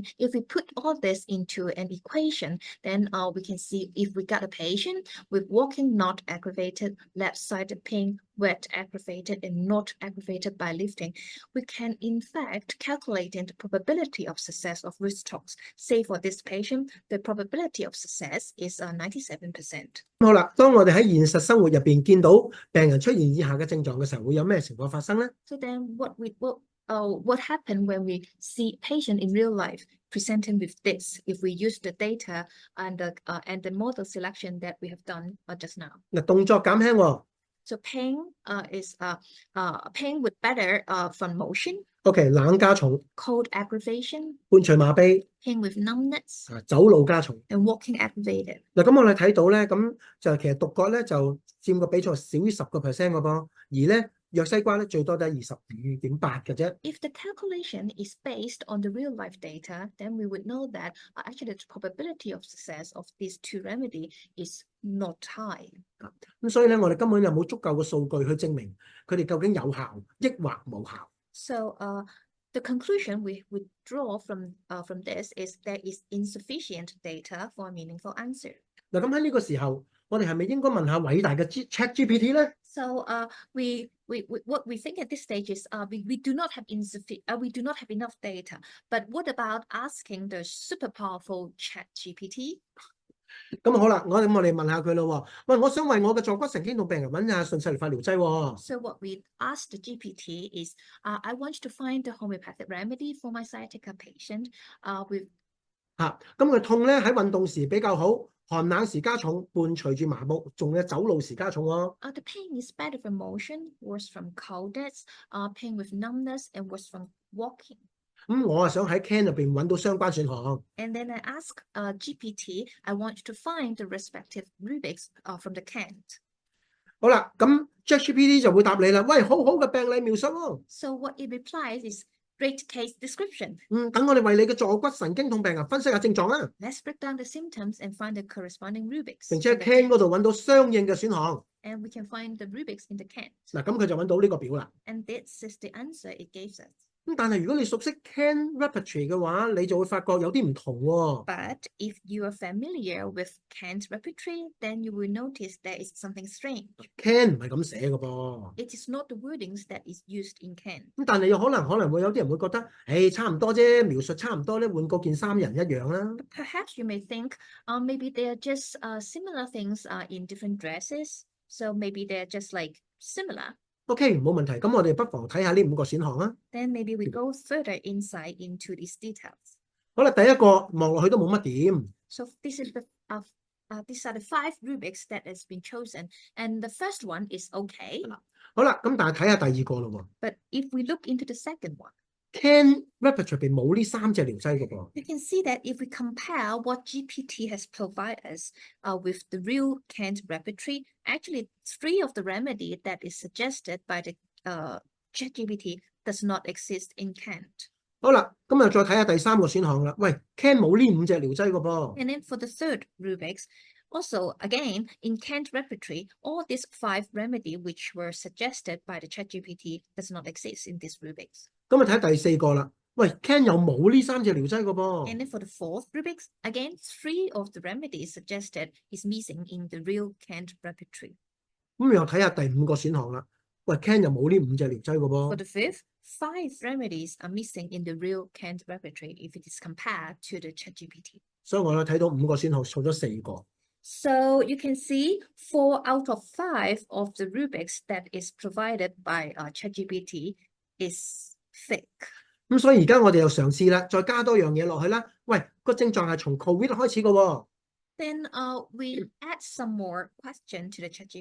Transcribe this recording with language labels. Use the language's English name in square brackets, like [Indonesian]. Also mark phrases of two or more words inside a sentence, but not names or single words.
[English] If we put all this into an equation, then we can see if we got a patient with walking not aggravated, left-sided pain, wet aggravated, and not aggravated by lifting, we can in fact calculate the probability of success of Rhus-Tox. Say for this patient, the probability of success is 97%. [Cantonese] 好啦，當我哋喺現實生活入邊見到病人出現以下嘅症狀嘅時候，會有咩情況發生咧？ [English] So then what happened when we see patient in real life presenting with this if we use the data and the model selection that we have done just now? [Cantonese] 嗱，動作減輕喎。 [English] So pain is pain with better from motion. [Cantonese] OK， 冷加重。 [English] Cold aggravation. [Cantonese] 伴隨麻痹。 [English] Pain with numbness. [Cantonese] 走路加重。 [English] And walking aggravated. [Cantonese] 嗱，咁我哋睇到咧，咁就其實獨角咧就佔個比重少於10%嘅噃，而咧藥西瓜咧最多都係22.8嘅啫。 [English] If the calculation is based on the real life data, then we would know that actually the probability of success of these two remedy is not high. [Cantonese] 咁所以咧，我哋根本就冇足夠嘅數據去證明佢哋究竟有效抑或冇效。 [English] So the conclusion we would draw from this is there is insufficient data for a meaningful answer. [Cantonese] 嗱，咁喺呢個時候，我哋係咪應該問下偉大嘅 ChatGPT 咧？ [English] So what we think at this stage is we do not have enough data. But what about asking the super powerful ChatGPT? [Cantonese] 咁好啦，我哋問下佢咯。喂，我想為我嘅坐骨神經痛病人揾下順勢療法療劑喎。 [English] So what we asked the GPT is, I want to find the homeopathic remedy for my sciatica patient. [Cantonese] 咁佢痛咧喺運動時比較好，寒冷時加重，伴隨住麻木，仲有走路時加重喎。 [English] The pain is better from motion, worse from coldness, pain with numbness, and worse from walking. [Cantonese] 咁我啊想喺 Can 入邊揾到相關選項。 [English] And then I ask GPT, I want to find the respective rubrics from the Can. [Cantonese] 好啦，咁 ChatGPT 就會答你啦。喂，好好嘅病例描述喎。 [English] So what it replies is great case description. [Cantonese] 等我哋為你嘅坐骨神經痛病人分析下症狀啦。 [English] Let's break down the symptoms and find the corresponding rubrics. [Cantonese] 並且喺 Can 嗰度揾到相應嘅選項。 [English] And we can find the rubrics in the Can. [Cantonese] 嗱，咁佢就揾到呢個表啦。 [English] And this is the answer it gives us. [Cantonese] 咁但係如果你熟悉 Can Repertory 嘅話，你就會發覺有啲唔同喎。 [English] But if you are familiar with Can's repertory, then you will notice there is something strange. [Cantonese] Can 唔係咁寫嘅噃。 [English] It is not the wordings that is used in Can. [Cantonese] 咁但係又可能會有啲人會覺得，差唔多啫，描述差唔多咧，換個件衫人一樣啦。 [English] Perhaps you may think, maybe they are just similar things in different dresses. So maybe they're just like similar. [Cantonese] OK， 冇問題。咁我哋不妨睇下呢5個選項啊。 [English] Then maybe we go further insight into these details. [Cantonese] 好啦，第一個望落去都冇乜點。 [English] So these are the 5 rubrics that has been chosen, and the first one is okay. [Cantonese] 好啦，咁但係睇下第二個咯喎。 [English] But if we look into the second one, [Cantonese] Can Repertory 入邊冇呢3隻療劑嘅噃。 [English] you can see that if we compare what GPT has provided us with the real Can's repertory, actually 3 of the remedy that is suggested by the ChatGPT does not exist in Can. [Cantonese] 好啦，咁啊再睇下第3個選項啦。喂 ，Can 冇呢5隻療劑嘅噃。 [English] And then for the third rubrics, also again in Can's repertory, all these 5 remedy which were suggested by the ChatGPT does not exist in these rubrics. [Cantonese] 咁啊睇第4個啦。喂 ，Can 又冇呢3隻療劑嘅噃。 [English] And then for the fourth rubrics, again 3 of the remedies suggested is missing in the real Can repertory. [Cantonese] 咁又睇下第5個選項啦。喂，Ken 又冇呢5隻療劑嘅 [English] For [Cantonese] 噃。 [English] the fifth, 5 remedies are missing in the real Kant repertoire if it is compared to the ChatGPT. [Cantonese] 所以我睇到5個選項錯咗4個。 [English] So you can see 4 out of 5 of the rubrics that is provided by ChatGPT is fake. [Cantonese] 咁所以而家我哋又嘗試啦，再加多樣嘢落去啦。喂，個症狀係從 COVID 開始嘅喎。 [English] Then we add some more question to the ChatGPT.